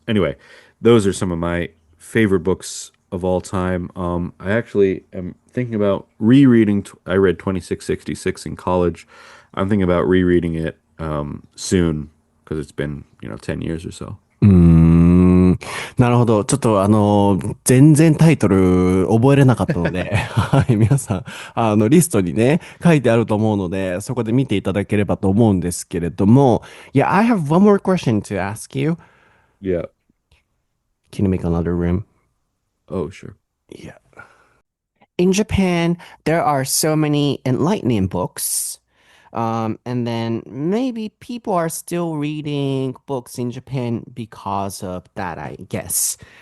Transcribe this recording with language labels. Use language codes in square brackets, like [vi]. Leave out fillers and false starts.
[en] Anyway, those are some of my favorite books of all time. I actually am thinking about rereading. I read 2666 in college. I'm thinking about rereading it soon because it's been 10 years or so. [ja] うーん。なるほど。ちょっと全然タイトル覚えれなかったので、はい、皆さん、リストにね、書いてあると思うので、そこで見ていただければと思うんですけれども、 [en] Yeah, I have one more question to ask you. Yeah. Can you make another room? Oh, sure. Yeah. In Japan, there are so many enlightening books. And then maybe people are still reading books in Japan because of that, I guess.